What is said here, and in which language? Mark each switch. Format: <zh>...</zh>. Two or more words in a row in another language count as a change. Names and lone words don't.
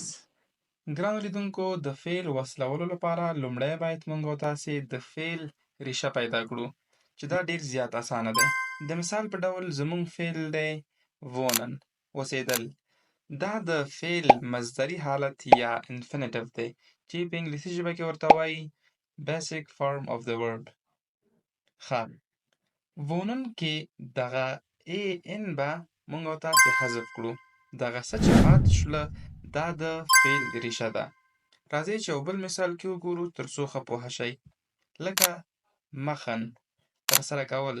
<ps>ګرانو لیدونکو، د فعل وصلولو لپاره لومړی باید موږ او تاسې د فعل ریشه پیدا کړو چې دا ډیر زیات اسانه دی. د مثال په ډول زموږ فعل دی wohnen، اوسېدل. دا د فعل مصدري حالت یا انفینیټیو دی چې په انګلیسي ژبه کې ورته وایي</ps> <en>basic form of the verb.</en> <ps>ښه، wohnen کې دغه ان به موږ او تاسې حذف کړو. دغه څه چې پاتې شوله دا د فعل ریشه ده. راځئ چې یو بل مثال کې وګورو تر څو ښه پوه شئ. لکه مخن، ترسره کول.</ps>